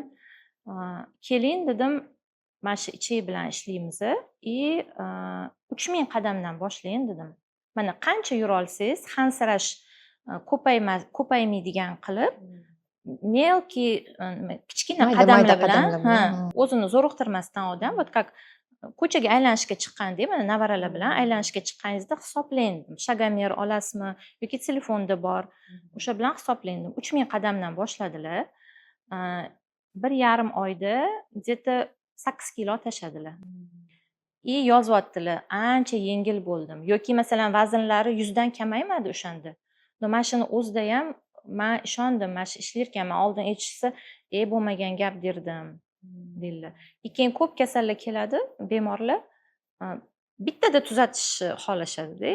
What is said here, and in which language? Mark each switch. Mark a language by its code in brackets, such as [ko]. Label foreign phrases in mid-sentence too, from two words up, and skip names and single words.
[uz] Keling dedim, mana shu ichak bilan ishlaymiz и 3000 qadamdan boshlang dedim. Mana qancha yura olsangiz, hansirash ko'paymaydigan qilib, melki kichkina qadamlar bilan, o'zini zo'riqtirmasdan odam, [ru] вот как [uz] ko'chaga aylanishga chiqqanda, mana navaralar bilan aylanishga chiqqaningizda hisoblang. Shagamer olasizmi yoki telefonda bor. O'sha bilan hisoblang. 3000 qadamdan boshladilar. 1,5 oyda где-то 8 kilo tashladilar. Yozyaptilar, ancha yengil bo'ldim. Yoki masalan vaznlari 100 dan kamaymadi o'shanda. Mana shuni o'zida ham men ishondim, mana shu ishlarkanman. Oldin aytishsa, bo'lmagan gap derdim. Deydilar. Keyin ko'p kasallar keladi, bemorlar bittada tuzatishni xohlashadi-da.